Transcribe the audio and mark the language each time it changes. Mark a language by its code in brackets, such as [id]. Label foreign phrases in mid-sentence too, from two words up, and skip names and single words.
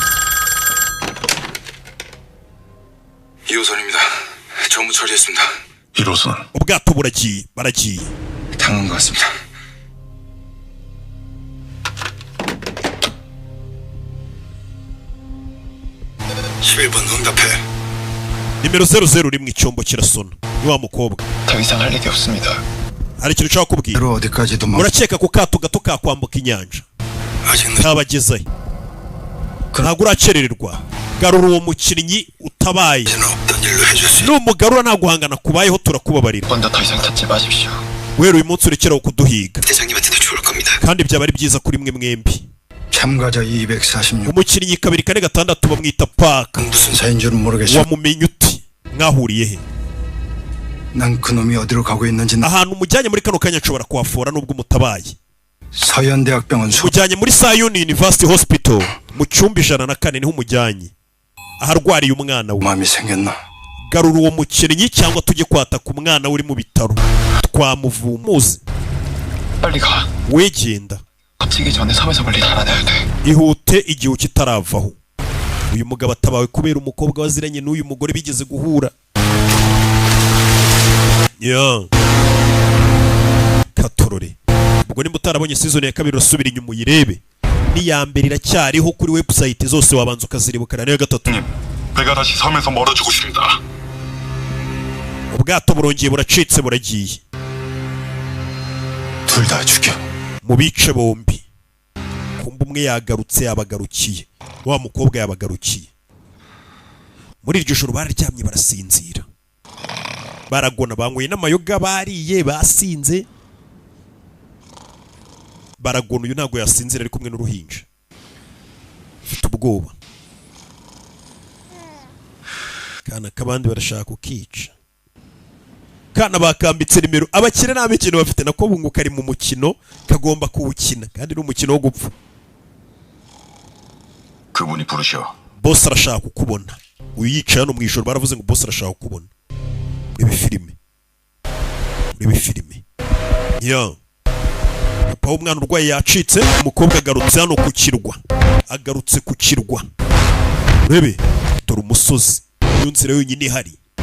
[ko] 2호선입니다. 전부 처리했습니다. 1호선. [rw] ubwato baragiye. [ko] 당한 것 같습니다. [rw] nimero 00 uri mu icyombo kirasona. Ni wa mukobwa. [ko] 더 이상 할 일이 없습니다. [rw] hari ikintu ushaka kubwira. Urakeka ku kato gato kakwambuka inyanja ntabagezayo ntabwo uracerererwa. Garura uwo mukinnyi utabaye numugarura nta guhangana kubayeho turakubabarira. wera uyu munsi urekeraho kuduhiga kandi byaba ari byiza kuri mwe mwembi. [ko] 참가자 246 [rw] umukinnyi 246 bamwita Paka. wamumenye uti mwahuriye he? [ko] 난 그놈이 어디로 가고 있는지 [rw] ahantu mujyanye muri kano kanya nshobora kuhafora nubwo mutabaye. [ko] 서현대학병원 [rw] mujyanye muri Zion University Hospital mu cyumba 104 niho mujyanye aharwariye umwana we. [ko] 마음이 생겼나? [rw] garura uwo mukinnyi cyangwa tujye kwataka umwana uri mu bitaro twamuvumuze. [ko] 빨리 가. [rw] wegenda [ko] 갇히기 전에 섬에서 빨리 달아나야 돼. [rw] ihute igihe kitaravaho. uyu mugabo atabawe kubera umukobwa waziranye n'uyu mugore bigeze guhura. katorore ubwo nimba utarabonye season ya 2 urasubira inyuma uyirebe. n'iya mbere iracyariho kuri website zose wabanza ukaziribukana niyo 3. [ko] 배가 다시 섬에서 멀어지고 있습니다. [rw] ubwato burongeye buracitse buragiye. [ko] 둘 다 죽여. [rw] mu bice bombi. kumba umwe yagarutse yabagarukiye. wa mukobwa yabagarukiye. muri iryo joro bararyamye barasinzira. baragona banyweye n'amayoga bariye basinze. baragona uyu ntago yasinzira ari kumwe n'uruhinja. Ufite ubwoba. kana kabandi barashaka kukica. kana bakambitse nimero abakire nta mikino bafite nako bunguka ari mu mukino kagomba kuwukina kandi n'umukino wo gupfa. [ko] 그분이 부르셔. [rw] boss arashaka kukubona. uyu yicaye hano mu ijoro baravuze ngo boss arashaka kukubona. urebe filime. papa w'umwana urwaye yacitse umukobwa agarutse hano ku kirwa agarutse ku kirwa. Urebe dore umusozi, iyo nzira yonyine ihari.